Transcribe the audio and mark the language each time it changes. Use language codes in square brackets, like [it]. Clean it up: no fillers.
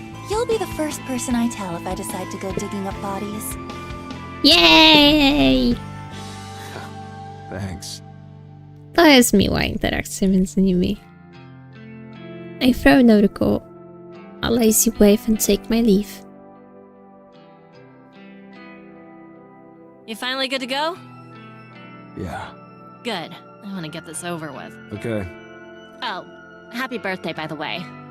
[en] You'll be the first person I tell if I decide to go digging up bodies. Yay! Thanks. [pl] To jest miła interakcja między nimi. [en] I throw Noriko a lazy wave and take my leave. You finally good to go? Yeah. Good. I want to get this over with. Okay. Oh, happy birthday, by the way.